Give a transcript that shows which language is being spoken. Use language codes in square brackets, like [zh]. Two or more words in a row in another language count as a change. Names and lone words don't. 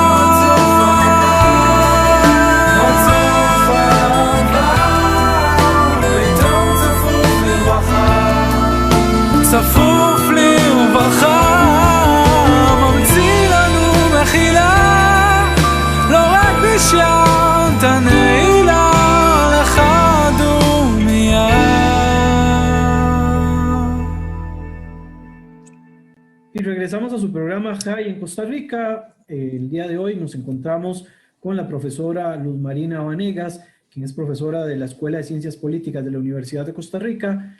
[he] רצוף אהבה, ביתו צפוף לרווחה, צפוף לרווחה. ממציא לנו מחילה, לא רק בשעת הנעילה, לך דומיה. [es] Y regresamos a su programa High en Costa Rica. El día de hoy nos encontramos con la profesora Luz Marina Vanegas, quien es profesora de la Escuela de Ciencias Políticas de la Universidad de Costa Rica.